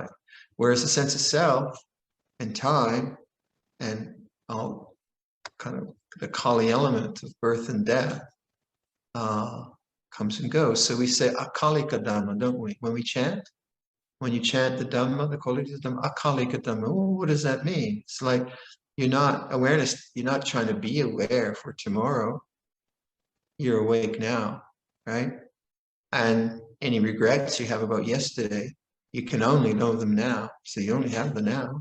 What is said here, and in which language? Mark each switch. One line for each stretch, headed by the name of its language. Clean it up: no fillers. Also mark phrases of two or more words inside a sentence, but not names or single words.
English: Whereas the sense of self and time and all kind of the Kali element of birth and death comes and goes. So we say
Pali: akalika dhamma,
English: don't we? When we chant, when you chant the Dhamma, the quality of the Dhamma,
Pali: akalika dhamma.
English: Oh, what does that mean? It's like you're not trying to be aware for tomorrow. You're awake now, right? And any regrets you have about yesterday, you can only know them now. So you only have the now.